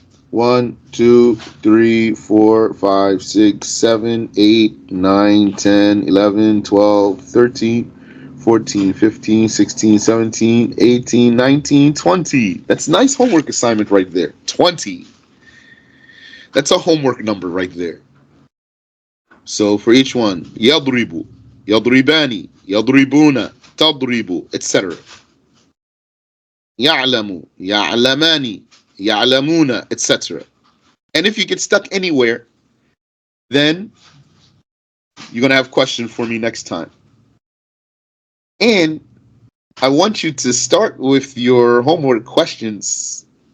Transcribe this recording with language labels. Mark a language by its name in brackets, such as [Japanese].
[English] 1, 2, 3, 4, 5, 6, 7, 8, 9, 10, 11, 12, 13, 14, 15, 16, 17, 18, 19, 20. That's a nice homework assignment right there. 20. That's a homework number right there. So for each one, [Arabic] يضرب, يضربان, يضربون, تضرب, [English] etc. [Arabic] يعلم, يعلمان, يعلمون, etc. [English] And if you get stuck anywhere, then you're going to have a question for me next time. And I want you to start with your homework questions.